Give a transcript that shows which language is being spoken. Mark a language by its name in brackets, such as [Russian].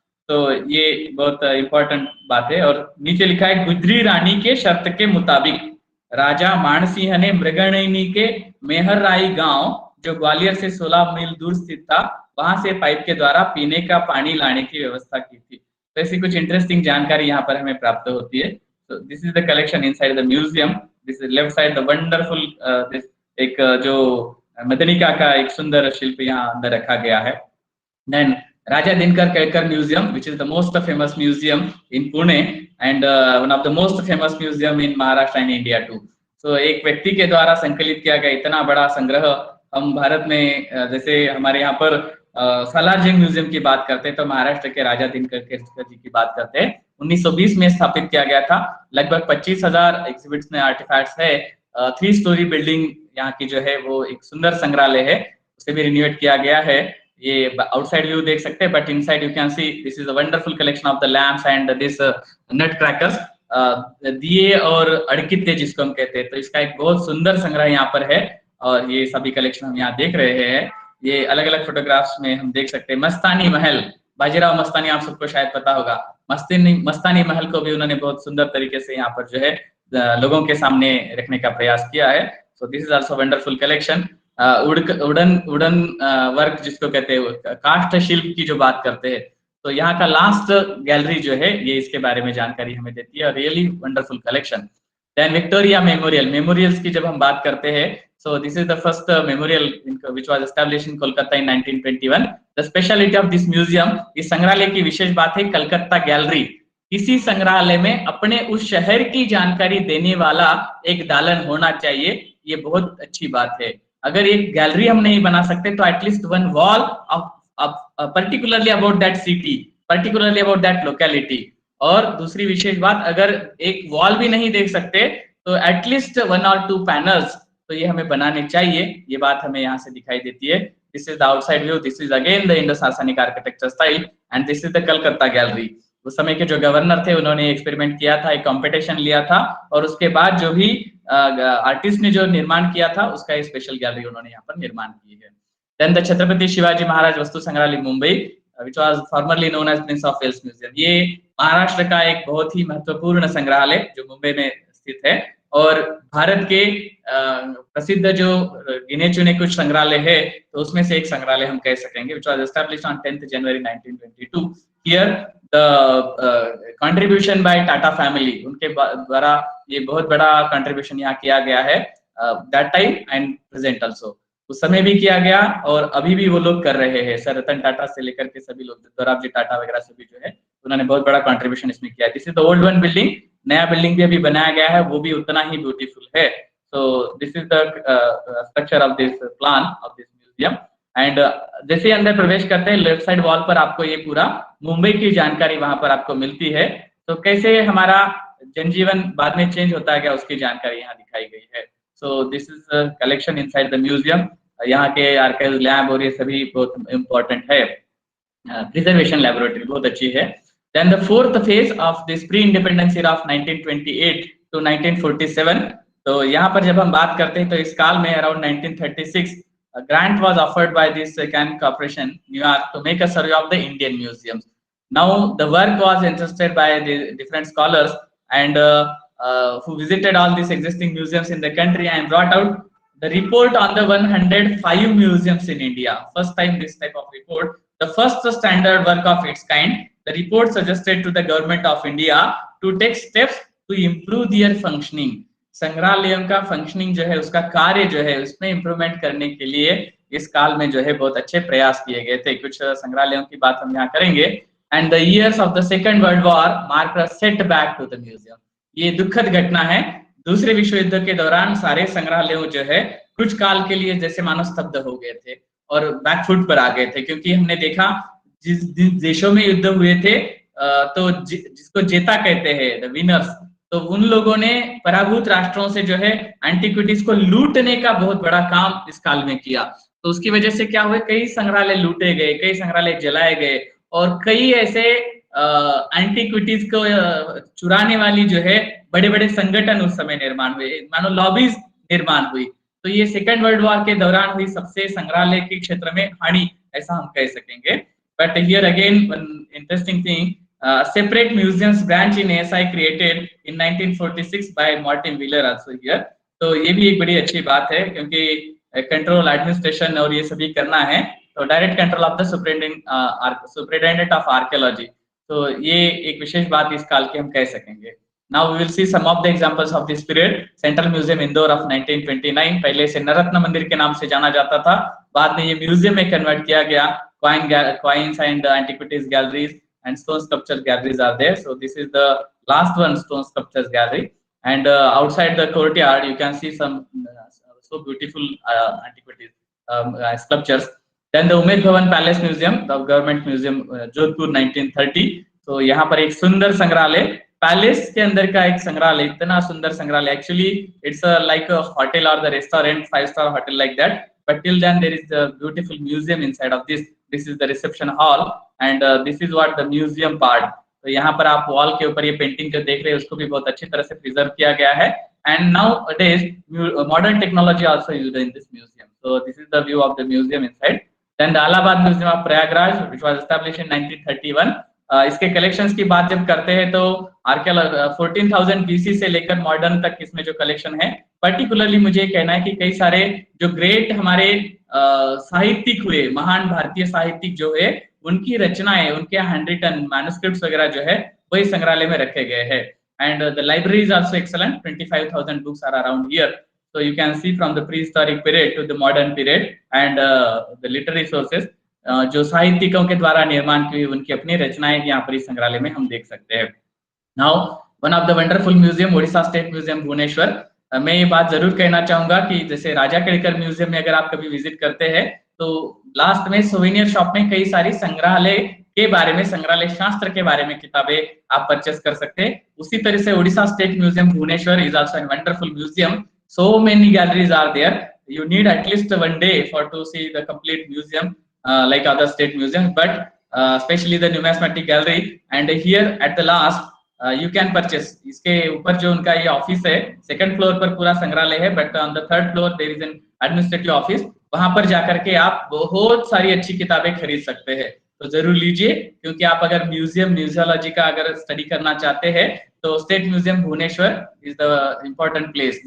[Hindi] तो ये बहुत इंपॉर्टेंट बात है। और नीचे लिखा है गुजरी रानी के शर्त के मुताबिक राजा मानसिंह ने मृगनयनी के मेहरराई गांव, जो ग्वालियर से 16 मील दूर स्थित था, वहां से पाइप के द्वारा पीने का पानी लाने की व्यवस्था की थी। तो ऐसी कुछ इंटरेस्टिंग जानकारी यहाँ पर हमें प्राप्त होती है। तो [English] This is the collection inside the museum. This is left side the wonderful this [Hindi] एक जो मदनिका का एक सुंदर शिल्प यहाँ अंदर रखा गया है। [English] Then Raja Dinkar Kelkar Museum, which is the most famous museum in Pune and one of the most famous museum in Maharashtra and India too. [Hindi] So एक व्यक्ति के द्वारा संकलित किया गया इतना बड़ा संग्रह हम भारत में, जैसे हमारे यहाँ पर सालारजंग म्यूजियम की बात करते हैं तो महाराष्ट्र के राजा दिनकर केसकर जी की बात करते हैं। 1920 में स्थापित किया गया था। लगभग 25,000 एग्जिबिट्स में आर्टिफैक्ट्स है। 3 स्टोरी बिल्डिंग यहाँ की जो है वो एक सुंदर संग्रहालय है, उसे भी रिन्यूएट किया गया है। ये आउटसाइड व्यू देख सकते हैं, [English] but inside you can see this is a wonderful collection of the lamps and this nut crackers, [Hindi] दिए और अड़कित्ते जिसको हम कहते हैं। तो इसका एक बहुत सुंदर संग्रह यहाँ पर है और ये सभी कलेक्शन हम यहाँ देख रहे हैं। ये अलग अलग फोटोग्राफ्स में हम देख सकते हैं। मस्तानी महल, बाजीराव मस्तानी आप सबको शायद पता होगा। मस्तानी महल को भी उन्होंने बहुत सुंदर तरीके से यहाँ पर जो है लोगों के सामने रखने का प्रयास किया है। [English] So this is also wonderful collection. [Hindi] Wooden work जिसको कहते हैं, काष्ठ शिल्प की जो बात करते हैं, तो यहाँ का लास्ट गैलरी जो है ये इसके बारे में जानकारी हमें देती है। [English] Really wonderful collection. Then Victoria Memorial, memorials [Hindi] की जब हम बात करते हैं, [English] so this is the first memorial which was established in Kolkata in 1921. The speciality of this museum, [Hindi] इस संग्रहालय की विशेष बात है कलकत्ता गैलरी। किसी संग्रहालय में अपने उस शहर की जानकारी देने वाला एक दालन होना चाहिए, ये बहुत अच्छी बात है। अगर एक गैलरी हम नहीं बना सकते तो [English] At least one wall of particularly about that city, particularly about that locality. [Hindi] और दूसरी विशेष बात, अगर एक वॉल भी नहीं देख सकते तो एटलीस्ट 1 or 2 पैनल्स तो ये हमें बनाने चाहिए। ये बात हमें यहाँ से दिखाई देती है। [English] This is the outside view, this is again the Indo saracenic architecture style and this is the Calcutta gallery. [Hindi] उस समय के जो गवर्नर थे उन्होंने एक्सपेरिमेंट किया था, एक कंपटीशन लिया था और उसके बाद जो भी आर्टिस्ट ने जो निर्माण किया था उसका एक स्पेशल गैलरी उन्होंने यहाँ पर निर्माण की है। [English] Then the Chhatrapati Shivaji Maharaj Vastu Sangrahalaya Mumbai which was formerly known as Prince of Wales Museum। [Hindi] ये महाराष्ट्र का एक बहुत ही महत्वपूर्ण संग्रहालय जो मुंबई में स्थित है और भारत के प्रसिद्ध जो गिने चुने कुछ संग्रहालय है तो उसमें से एक संग्रहालय हम कह सकेंगे, [English] which was established on 10th January 1922। Here the contribution by Tata family, [Hindi] उनके द्वारा ये बहुत बड़ा contribution यहाँ किया गया है [English] that time and present also। [Hindi] उस समय भी किया गया और अभी भी वो लोग कर रहे हैं। सर रतन टाटा से लेकर के सभी लोग, दोराबजी टाटा वगैरह सभी जो है उन्होंने बहुत बड़ा कंट्रीब्यूशन इसमें किया है। [English] this is the old one building, [Hindi] नया बिल्डिंग भी अभी बनाया गया है, वो भी उतना ही ब्यूटीफुल है। [English] so this is the structure of this plan of this museum and [Hindi] जैसे अंदर प्रवेश करते हैं लेफ्ट साइड वॉल पर आपको ये पूरा मुंबई की जानकारी वहां पर आपको मिलती है। तो कैसे हमारा जनजीवन बाद में चेंज होता है क्या उसकी जानकारी यहाँ दिखाई गई है। [English] So this is a collection inside the museum। [Hindi] यहाँ के आर्काइव लैब और ये सभी बहुत इम्पोर्टेंट है। प्रिजर्वेशन लैबोरेटरी बहुत अच्छी है। [English] Then the fourth phase of this pre-independence era of 1928 to 1947। [Hindi] तो यहाँ पर जब हम बात करते हैं तो इस काल में [English] around 1936 a grant was offered by this Cannes Corporation, New York, to make a survey of the Indian museums। Now the work was entrusted by the different scholars and who visited all these existing museums in the country and brought out the report on the 105 museums in India। First time this type of report, the first standard work of its kind। The report suggested to the government of India to take steps to improve their functioning। [Hindi] संग्रहालयों का functioning जो है, उसका कार्य जो है, उसमें improvement करने के लिए इस काल में जो है बहुत अच्छे प्रयास किए गए थे। कुछ संग्रहालयों की बात हम यहाँ करेंगे। [English] And the years of the second world war mark a setback to the museum. [Hindi] ये दुखद घटना है। दूसरे विश्व युद्ध के दौरान सारे संग्रहालयों जो है कुछ काल के लिए जैसे मानो स्तब्ध हो गए थे और बैकफुट पर आ गए थे, क्योंकि हमने देखा जिस देशों में युद्ध हुए थे तो जिसको जेता कहते हैं द विनर्स, तो उन लोगों ने पराभूत राष्ट्रों से जो है एंटिक्विटीज को लूटने का बहुत बड़ा काम इस काल में किया। तो उसकी वजह से क्या हुआ, कई संग्रहालय लूटे गए, कई संग्रहालय जलाए गए और कई ऐसे एंटिक्विटीज को चुराने वाली जो है बड़े बड़े संगठन उस समय निर्माण हुए, मानो लॉबीज निर्माण हुई। तो ये सेकेंड वर्ल्ड वॉर के दौरान हुई सबसे संग्रहालय के क्षेत्र में हानि, ऐसा हम कह सकेंगे। But here again one interesting thing, [English] separate museums branch in ASI created in 1946 by Martin Wheeler also here। [Hindi] तो ये भी एक बड़ी अच्छी बात है क्योंकि कंट्रोल एडमिनिस्ट्रेशन और ये सभी करना है, तो [English] Direct control of the superintendent of archaeology. [Hindi] तो ये एक विशेष बात इस काल की हम कह सकेंगे। [English] Now we will see some of the examples of this period। [Hindi] Central museum Indore of 1929, पहले से नवरत्न मंदिर के नाम से जाना जाता था, बाद में ये म्यूजियम में कन्वर्ट किया गया। [English] Coins and antiquities galleries and stone sculpture galleries are there। So this is the last one, stone sculptures gallery। And outside the courtyard you can see some so beautiful antiquities sculptures। Then the Umaid Bhawan Palace Museum, the government museum, Jodhpur 1930। [Hindi] तो यहाँ पर एक सुंदर संग्रहालय, palace के अंदर का एक संग्रहालय, इतना सुंदर संग्रहालय। [English] Actually it's like a hotel or the restaurant, 5-star hotel like that, but till then there is a beautiful museum inside of this। This is the reception hall and this is what the museum part। [Hindi] तो यहाँ पर आप wall के ऊपर ये painting जो देख रहे हैं उसको भी बहुत अच्छी तरह से प्रिजर्व किया गया है। [English] and nowadays modern technology also used in this museum। so this is the view of the museum inside। then the Allahabad Museum of Prayagraj which was established in 1931। [Hindi] इसके कलेक्शंस की बात जब करते हैं तो 14,000 BC से लेकर मॉडर्न तक इसमें जो कलेक्शन है, पर्टिकुलरली मुझे कहना है कि कई सारे जो ग्रेट हमारे साहित्यिक हुए, महान भारतीय साहित्यिक जो है उनकी रचनाएं, उनके हैंडरिटन मैन्युस्क्रिप्ट्स वगैरह जो है वही संग्रहालय में रखे गए हैं। [English] and the library is also excellent. 25,000 books are around here. So you can see from the prehistoric period to the modern period, and the literary sources [Hindi] जो साहित्यिकों के द्वारा निर्माण की हुई उनकी अपनी रचनाएं यहाँ पर इस संग्रहालय में हम देख सकते हैं। [English] Now one of the wonderful museum Odisha state museum Bhubaneswar. [Hindi] मैं ये बात जरूर कहना चाहूंगा कि जैसे राजा केड़कर म्यूजियम में अगर आप कभी विजिट करते हैं तो लास्ट में सोवेनियर शॉप में कई सारी संग्रहालय के बारे में, संग्रहालय शास्त्र के बारे में किताबें आप परचेस कर सकते हैं। उसी तरह से [English] Odisha state museum Bhubaneswar is also an wonderful museum. So many galleries are there. You need at least one day for to see the complete museum like other state museums, but especially the numismatic gallery. And here at the last you can purchase. [Hindi] इसके ऊपर जो उनका ये office है, second floor पर पूरा संग्रहालय है, [English] But on the third floor there is an administrative office. [Hindi] वहां पर जाकर के आप बहुत सारी अच्छी किताबें खरीद सकते हैं। तो जरूर लीजिए, क्योंकि आप अगर म्यूजियम म्यूजियोलॉजी का अगर स्टडी करना चाहते हैं तो state museum Bhubaneswar [English] Is the important place.